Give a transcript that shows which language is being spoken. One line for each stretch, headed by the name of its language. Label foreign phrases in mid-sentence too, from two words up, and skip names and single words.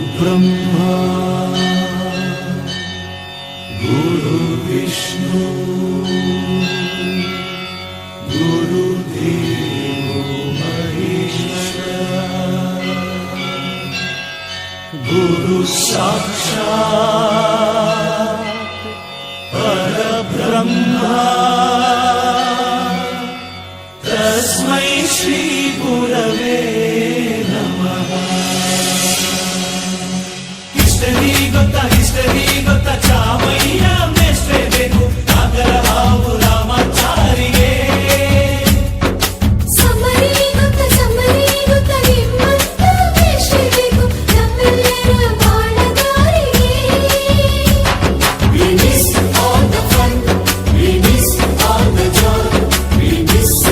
Sanskrit: ब्रह्मा गुरु विष्णु गुरुदेवो महेश्वर गुरु साक्षात् परब्रह्मा तस्मै श्री गुरवे नमः।
Kannada: हिस्टरी ಗೊತ್ತಾ ಚಾಮಯ್ಯ ಮೇಷ್ಟ್ರೆ ಬೇಕು ನಾಗರ ಹಾವು ರಾಮಾಚಾರಿಗೆ ಸಮರಿ ಗೊತ್ತಾ ನಿಮ್ಮಂತ ಮೇಷ್ಟ್ರೆ ಬೇಕು ನಮ್ಮೆಲ್ಲರ ಬಾಳಗಾರಿಗೆ.
English: We miss all the fun, we miss all the joy, we miss you.